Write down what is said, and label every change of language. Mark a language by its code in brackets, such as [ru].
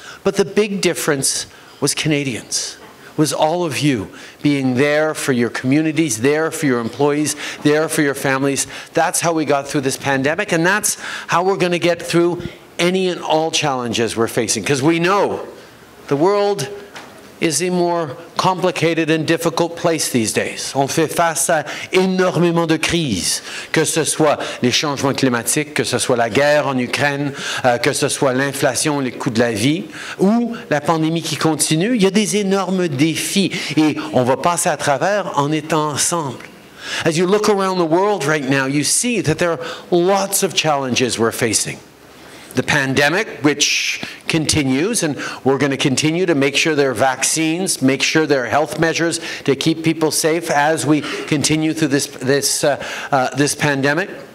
[en] But the big difference was Canadians, was all of you being there for your communities, there for your employees, there for your families. That's how we got through this pandemic, and that's how we're going to get through any and all challenges we're facing. Because we know the world is a more complicated and difficult place these days. [fr] On fait face à énormément de crises, que ce soit les changements climatiques, que ce soit la guerre en Ukraine, que ce soit l'inflation, les coûts de la vie, ou la pandémie qui continue. Il y a des énormes défis et on va passer à travers en étant ensemble. [en] As you look around the world right now, you see that there are lots of challenges we're facing. The pandemic, which continues, and we're going to continue to make sure there are vaccines, make sure there are health measures to keep people safe as we continue through this pandemic.